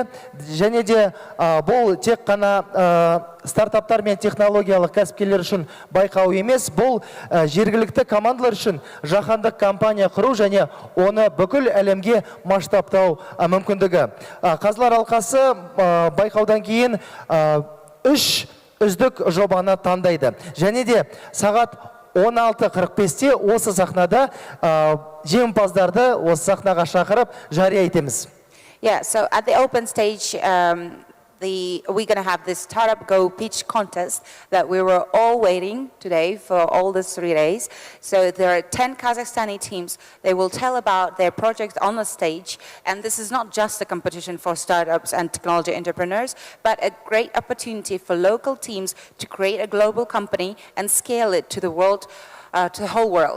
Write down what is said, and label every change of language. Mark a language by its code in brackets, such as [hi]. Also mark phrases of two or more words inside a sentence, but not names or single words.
[kk] Және де бұл тек қана стартаптар мен технологиялық кәсіпкерлер үшін байқау емес, бұл жергілікті командалар үшін жаһандық компания құру және оны бүкіл әлемге масштабтау мүмкіндігі. Қазылар алқасы байқаудан кейін 3 үздік жобаны таңдайды. Және де сағат 16:45-те осы сахнада жеңімпаздарды осы сахнаға шақырып жария етеміз. [en] Yeah, so at the open stage, we're going to have this Startup Go pitch contest that we were all waiting today for all these 3 days. So there are 10 Kazakhstani teams. They will tell about their projects on the stage. And this is not just a competition for startups and technology entrepreneurs, but a great opportunity for local teams to create a global company and scale it to the world, to the whole world.